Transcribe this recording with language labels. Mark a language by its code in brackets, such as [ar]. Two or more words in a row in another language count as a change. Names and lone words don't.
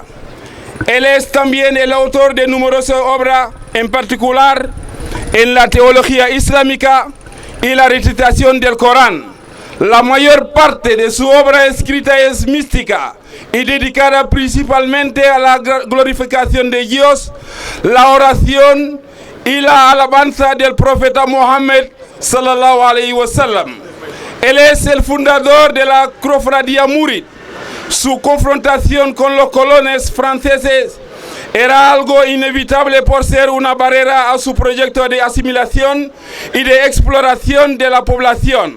[es] Él es también el autor de numerosas obras, en particular en la teología islámica y la recitación del Corán. La mayor parte de su obra escrita es mística y dedicada principalmente a la glorificación de Dios, la oración y la alabanza del profeta Mohammed [ar] صلى الله عليه وسلم. [es] Él es el fundador de la cofradía Murid. Su confrontación con los colonos franceses era algo inevitable por ser una barrera a su proyecto de asimilación y de exploración de la población.